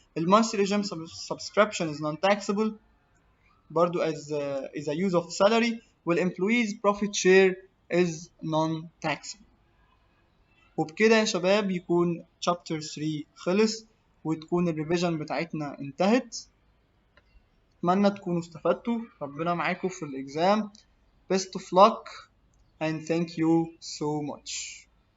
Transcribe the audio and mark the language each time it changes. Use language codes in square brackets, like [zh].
[en] المانثلي gym subscription is non taxable [ar] برضو [en] as a use of salary، والemployees profit share is non taxable. [ar] وبكده يا شباب يكون chapter 3 خلص وتكون الريفيجن بتاعتنا انتهت. اتمنى تكونوا استفدتوا، ربنا معاكم في الاكزام. [en] best of luck and thank you so much.